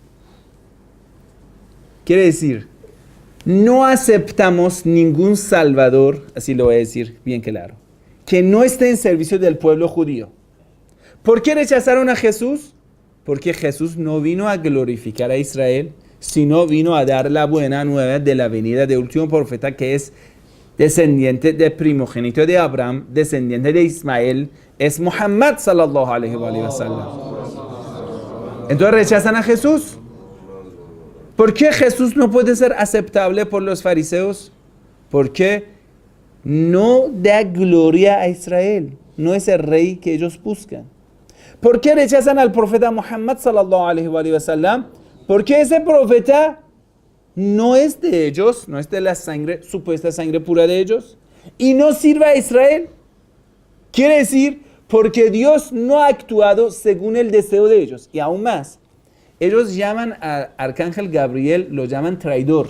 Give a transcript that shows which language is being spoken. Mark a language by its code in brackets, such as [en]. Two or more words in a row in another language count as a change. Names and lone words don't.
[es] Quiere decir, no aceptamos ningún salvador, así lo voy a decir bien claro, que no esté en servicio del pueblo judío. ¿Por qué rechazaron a Jesús? Porque Jesús no vino a glorificar a Israel, sino vino a dar la buena nueva de la venida del último profeta, que es descendiente de primogénito de Abraham, descendiente de Ismael, es Muhammad [ar] صلى الله عليه وسلم. [es] Entonces rechazan a Jesús. ¿Por qué Jesús no puede ser aceptable por los fariseos? Porque no da gloria a Israel, no es el rey que ellos buscan. ¿Por qué rechazan al profeta Muhammad [ar] صلى الله عليه وسلم? [es] Porque ese profeta no es de ellos, no es de la sangre, supuesta sangre pura de ellos, y no sirve a Israel. Quiere decir, porque Dios no ha actuado según el deseo de ellos. Y aún más, ellos llaman a Arcángel Gabriel, lo llaman traidor.